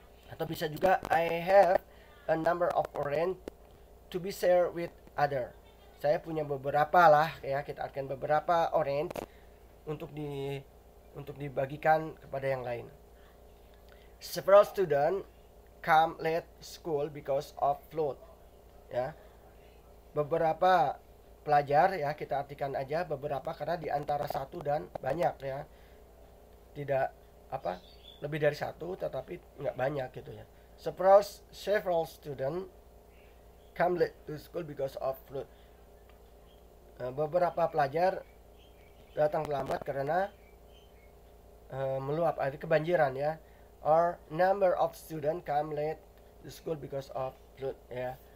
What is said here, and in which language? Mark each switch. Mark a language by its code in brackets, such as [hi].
[id] Atau bisa juga [en] I have a number of orange to be shared with other. [id] Saya punya beberapa lah ya, kita artikan beberapa orange untuk dibagikan kepada yang lain. [en] Several students come late school because of flood. Ya. [id] Beberapa pelajar ya, kita artikan aja beberapa karena di antara satu dan banyak ya. Tidak lebih dari satu tetapi nggak banyak gitu ya. [en] Several students come late to school because of flood. [id] Beberapa pelajar datang terlambat karena meluap air kebanjiran ya. [en] Or number of students come late to school because of flood ya.